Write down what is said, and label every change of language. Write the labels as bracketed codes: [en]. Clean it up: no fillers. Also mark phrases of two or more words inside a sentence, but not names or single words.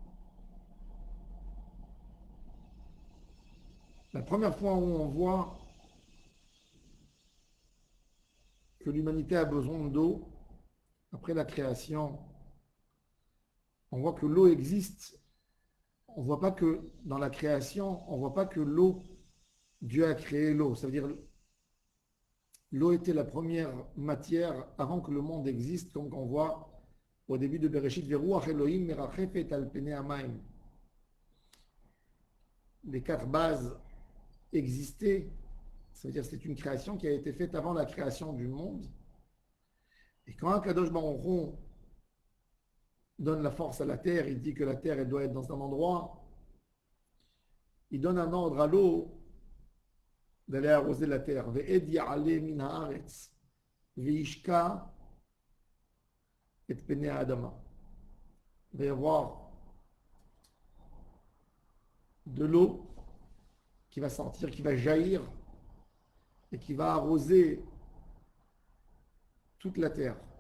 [fr] La première fois où on voit que l'humanité a besoin d'eau, après la création, on voit que l'eau existe. On voit pas que dans la création, on voit pas que l'eau, Dieu a créé l'eau. Ça veut dire l'eau était la première matière avant que le monde existe, comme on voit au début de Bereshit, [he] ורוח אלהים מרחפת על פני המים. [fr] Les quatre bases existaient. Ça veut dire que c'est une création qui a été faite avant la création du monde. Et quand Kadosh Baruch Hu donne la force à la terre, il dit que la terre elle doit être dans un endroit, il donne un ordre à l'eau d'aller arroser la terre. [he] ואד יעלה מן הארץ והשקה את פני אדמה. [fr] Il va y avoir de l'eau qui va sortir, qui va jaillir et qui va arroser toute la terre.